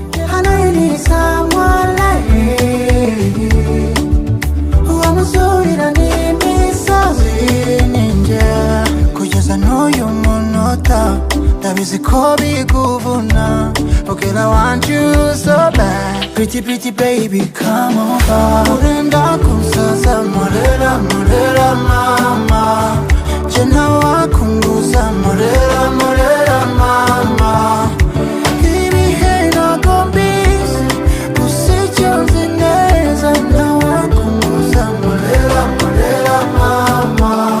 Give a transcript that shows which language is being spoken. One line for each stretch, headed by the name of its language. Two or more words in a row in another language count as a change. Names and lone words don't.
Kinyarwanda: Hano ni saa moya, uwo muzurira ni imisozi ninjye. Kugeza n'uyu munota, ndabizi ko biguvuna.
English: But girl, I want you so bad. Pretty, pretty baby, come over.
Kinyarwanda: Urenda kunsaza, morera, morera, mama. Je ntawakunguza, morera, morera, mama. Ibihe ntago mbizi, gusa icyo nzi neza, ntawakunguza, morera, morera, mama.